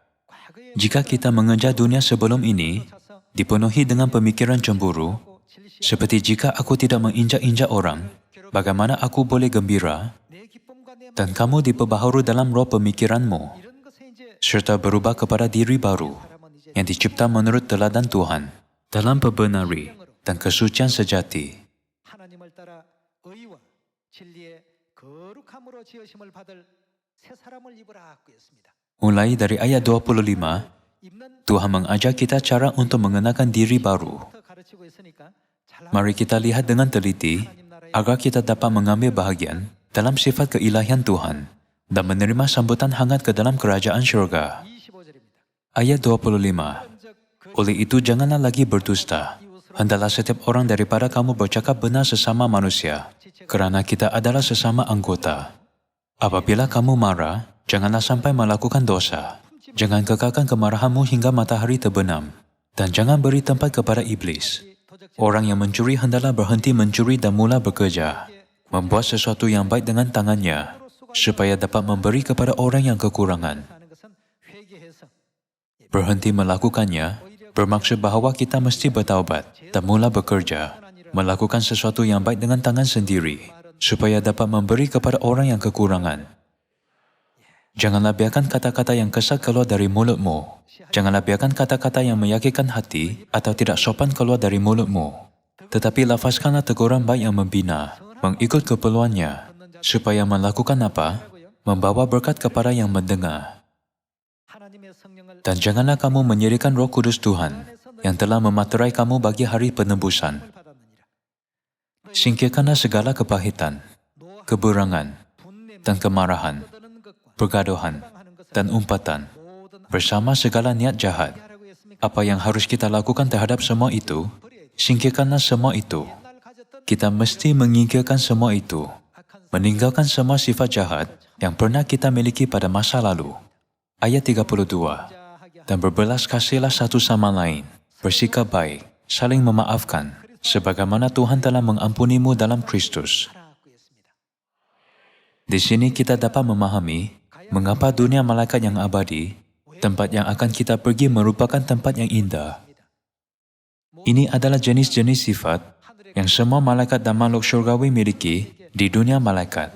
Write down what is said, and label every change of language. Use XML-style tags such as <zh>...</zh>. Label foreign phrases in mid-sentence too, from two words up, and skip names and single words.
<ms>Jika kita mengejar dunia sebelum ini, dipenuhi dengan pemikiran cemburu, seperti jika aku tidak menginjak-injak orang, bagaimana aku boleh gembira? Dan kamu diperbaharui dalam roh pemikiranmu, serta berubah kepada diri baru, yang dicipta menurut teladan Tuhan, dalam pembenari dan kesucian sejati.</ms> <ko>하나님을 따라 의와 진리의 거룩함으로 지으심을 받을 새 사람을 입으라 하고 있습니다.</ko> <ms>Mulai dari ayat 25,</ms> <ko>입는</ko> <ms>Tuhan mengajar kita cara untuk mengenakan diri baru.</ms> <ko>부터 가르치고 있으니까 잘</ko> <ms>Mari kita lihat dengan teliti agar kita dapat mengambil bahagian dalam sifat keilahian Tuhan dan menerima sambutan hangat ke dalam kerajaan syurga.</ms> <ko>25절입니다.</ko> <ms>Ayat 25. Oleh itu janganlah lagi berdusta. Hendaklah setiap orang daripada kamu bercakap benar sesama manusia, kerana kita adalah sesama anggota. Apabila kamu marah, janganlah sampai melakukan dosa. Jangan kekalkan kemarahanmu hingga matahari terbenam. Dan jangan beri tempat kepada iblis. Orang yang mencuri hendaklah berhenti mencuri dan mula bekerja. Membuat sesuatu yang baik dengan tangannya, supaya dapat memberi kepada orang yang kekurangan.</ms> <ko>하는 것은 회개해서</ko> <ms>Berhenti melakukannya bermaksud bahawa kita mesti bertaubat dan mula bekerja, melakukan sesuatu yang baik dengan tangan sendiri, supaya dapat memberi kepada orang yang kekurangan. Janganlah biarkan kata-kata yang kesat keluar dari mulutmu. Janganlah biarkan kata-kata yang menyakitkan hati atau tidak sopan keluar dari mulutmu. Tetapi lafazkanlah teguran baik yang membina, mengikut keperluannya, supaya melakukan apa? Membawa berkat kepada yang mendengar.</ms> <ko>하나님의 성령을</ko> <ms>Dan janganlah kamu menyerahkan Roh Kudus Tuhan yang telah mematerai kamu bagi hari penebusan.</ms> <ko>받았느니라.</ko> <ms>Singkirkanlah segala kepahitan, keberangan, dan kemarahan,</ms> <ko>떠드는 것과</ko> <ms>pergaduhan, dan umpatan, bersama segala niat jahat.</ms> <ko>하라고 했습니까?</ko> <ms>Apa yang harus kita lakukan terhadap semua itu? Singkirkanlah semua itu.</ms> <ko>날 가졌던</ko> <ms>Kita mesti menyingkirkan semua itu,</ms> <ko>악한</ko> <ms>meninggalkan semua sifat jahat yang pernah kita miliki pada masa lalu. Ayat 32.</ms> <ko>자하게</ko> <ms>Dan berbelas kasihlah satu sama lain, bersikap baik, saling memaafkan, sebagaimana Tuhan telah mengampunimu dalam Kristus.</ms> <ko>하라고 했습니다.</ko> <ms>Di sini kita dapat memahami mengapa dunia malaikat yang abadi, tempat yang akan kita pergi merupakan tempat yang indah. Ini adalah jenis-jenis sifat yang semua malaikat dan makhluk syurgawi miliki di dunia malaikat.</ms>